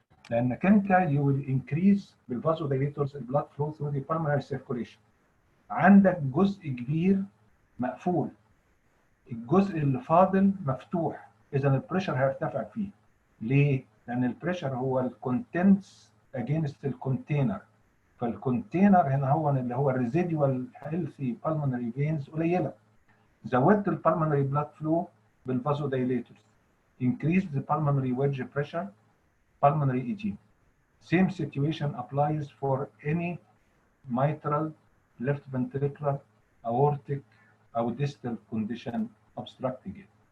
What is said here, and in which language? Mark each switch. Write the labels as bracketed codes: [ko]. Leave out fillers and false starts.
[ar] لانك انت [en] you will increase [ar] بالفازودايليتورز البلاد فلو [en] through the pulmonary circulation. [ar] عندك جزء كبير مقفول، الجزء اللي فاضل مفتوح، اذا البريشر هيرتفع فيه. ليه؟ لان البريشر هو الكونتنتس اجينست الكونتينر، فالكونتينر هنا هو اللي هو الريزيدوال هيلثي بالمونري فينز قليله. زودت البالمونري بلاد فلو بالفازودايليتورز، [en] increase the pulmonary wedge pressure, pulmonary edema. Same situation applies for any mitral, left ventricular, aortic, or distal condition obstructing it.